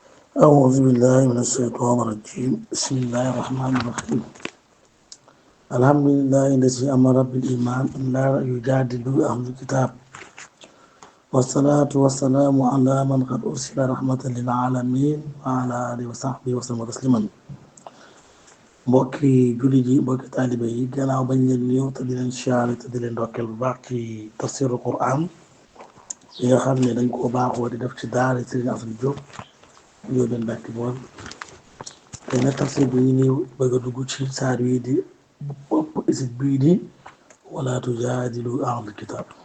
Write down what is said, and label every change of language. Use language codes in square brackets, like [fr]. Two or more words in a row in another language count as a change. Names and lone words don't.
[ar] أعوذ بالله من الشيطان الرجيم بسم الله الرحمن الرحيم الحمد لله الذي أمر بالإيمان أن لا يجادل أهل الكتاب والصلاة والسلام على من قد أرسل رحمة للعالمين وعلى آله وصحبه وسلم تسليما [wo] mbokki jullit yi mbokki taalibe yi gannaaw bañ leen nuyu te di leen siyaare te di leen ndokkeel bu baax ci tafsiru Quran yi nga xam ne dañ koo baaxoo di def ci daara Serigne Assane Diop yoo leen bàkki bool te nag tafsir bi ñu ngi bëgg a dugg ci saar yi di bopp isib bii di [ar] ولا تجادلوا أهل الكتاب